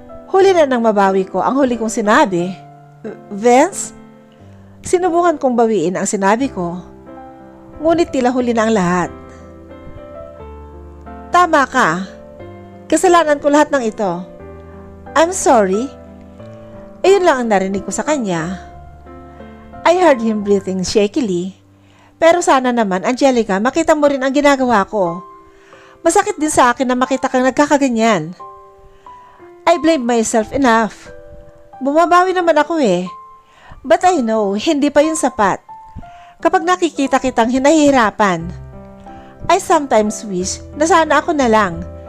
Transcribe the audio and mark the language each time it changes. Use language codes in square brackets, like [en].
[tl] Huli na nang mabawi ko ang huli kong sinabi. Vince? Sinubukan kong bawiin ang sinabi ko. Ngunit tila huli na ang lahat. Tama ka. Kasalanan ko lahat ng ito. [en] I'm sorry. [tl] Iyon lang ang narinig ko sa kanya. [en] I heard him breathing shakily. [tl] Pero sana naman, Angelica, makita mo rin ang ginagawa ko. Masakit din sa akin na makita kang nagkakaganyan. [en] I blame myself enough. [tl] Bumabawi naman ako eh. [en] But I know, [tl] hindi pa yun sapat. Kapag nakikita kitang hinahihirapan, [en] I sometimes wish [tl] na sana ako na lang.